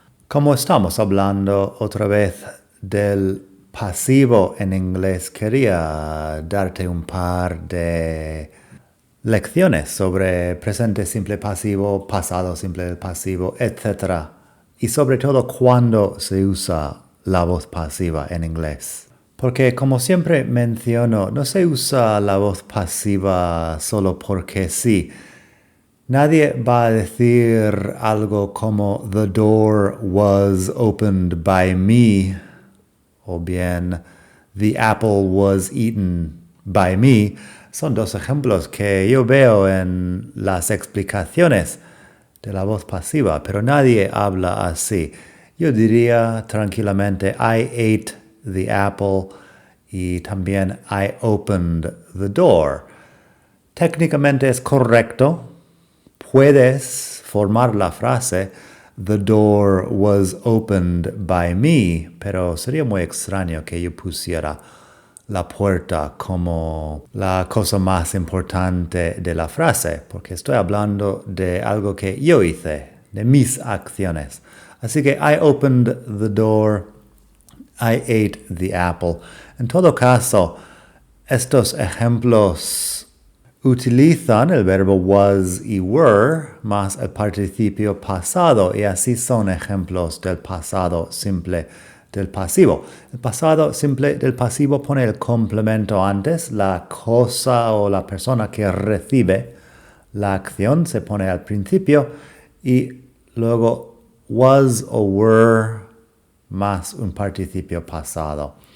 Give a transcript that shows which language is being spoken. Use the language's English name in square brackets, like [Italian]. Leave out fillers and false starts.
[Spanish] Como estamos hablando otra vez del pasivo en inglés, quería darte un par de lecciones sobre presente simple pasivo, pasado simple del pasivo, etc. Y sobre todo cuándo se usa la voz pasiva en inglés. Porque como siempre menciono, no se usa la voz pasiva solo porque sí. Nadie va a decir algo como [English] "The door was opened by me" [Spanish] o bien [English] "The apple was eaten by me". [Spanish] Son dos ejemplos que yo veo en las explicaciones de la voz pasiva, pero nadie habla así. Yo diría tranquilamente [English] "I ate the apple" [Spanish] y también [English] "I opened the door". [Spanish] Técnicamente es correcto. Puedes formar la frase [English] "The door was opened by me", [Spanish] pero sería muy extraño que yo pusiera la puerta como la cosa más importante de la frase, porque estoy hablando de algo que yo hice, de mis acciones. Así que [English] I opened the door, I ate the apple. [Spanish] En todo caso, estos ejemplos utilizan el verbo was y were más el participio pasado y así son ejemplos del pasado simple del pasivo. El pasado simple del pasivo pone el complemento antes, la cosa o la persona que recibe la acción se pone al principio y luego was o were más un participio pasado.